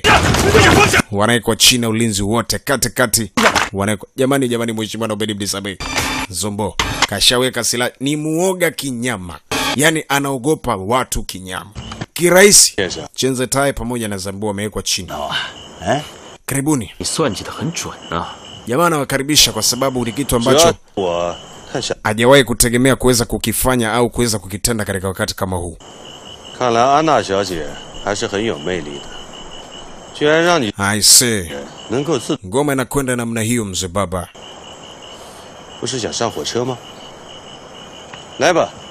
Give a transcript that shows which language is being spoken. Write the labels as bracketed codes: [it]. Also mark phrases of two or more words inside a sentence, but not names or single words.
[sw] Wanaekwa chini ulinzi wote kati. Wanaekwa jamani mheshimiwa Obedi Mdisabe. Zombo kashaweka silaha, ni muoga kinyama. yani anaogopa watu kinyama kirahisi. Chenze Tai pamoja na Zanbo wamewekwa chini. Karibuni. [zh] 你算计得很准啊。 [sw] Jamaa anawakaribisha kwa sababu ni kitu ambacho hajawahi kutegemea kuweza kukifanya au kuweza kukitenda katika wakati kama huu. [zh] 看来安娜小姐还是很有魅力的，居然让你 [en] I see. [zh] 能够自， [sw] Ngoma inakwenda namna hiyo mzee baba. [zh] 不是想上火车吗？来吧。